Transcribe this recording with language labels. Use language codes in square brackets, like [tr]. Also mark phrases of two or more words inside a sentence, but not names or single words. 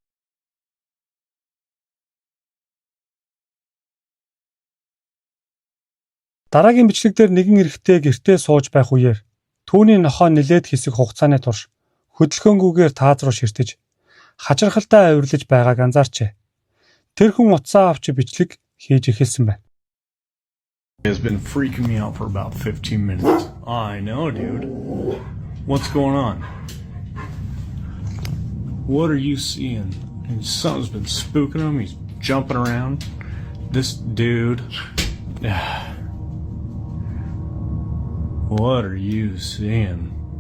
[mn] Дараагийн бичлэгдэр нэгэн эрэгтэй гэртээ сууж байх үеэр түүний нохоо нэлээд хэсэг хугацааны турш хөдөлгөөнгүйгээр тааз руу ширтэж хачирхалтай авирлаж байгааг анзаарчээ. Тэр хүн утсаа авч бичлэг хийж эхэлсэн байна. [en] Has been freaking me out for about 15 minutes. I know, dude. What's going on? What are you seeing? Something's been spooking him. He's jumping around. This dude. What are you seeing?